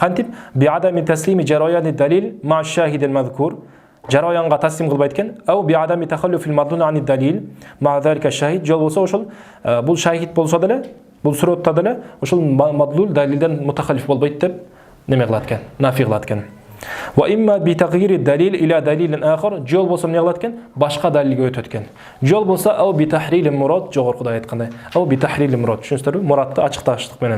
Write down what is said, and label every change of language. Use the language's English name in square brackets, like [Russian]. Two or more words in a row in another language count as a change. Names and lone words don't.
[Kyrgyz] Кантип? [Arabic] بعدم تسليم جريان الدليل مع الشاهد المذكور. [Kyrgyz] Жараянга таслим кылбайт экен. [Arabic] أو بعدم تخلف المدلول عن الدليل مع ذلك الشاهد. [Kyrgyz] Жол болсо ошол бул шахид болсо деле, бул суротта деле ошол мадлул далилден мутахаллиф болбойт деп неме кылат экен, нафи кылат экен. [Arabic] وإما بتغيير الدليل إلى دليل آخر. [Kyrgyz] Жол болсо эмне кылат экен? Башка далилге өтөт экен. Жол болсо [Arabic] أو بتحرير المراد, [Kyrgyz] жогоркуда айткандай. [Arabic] أو بتحرير المراد. Түшүнүңүздөрбү? [Kyrgyz] Муратты ачыкташтык менен.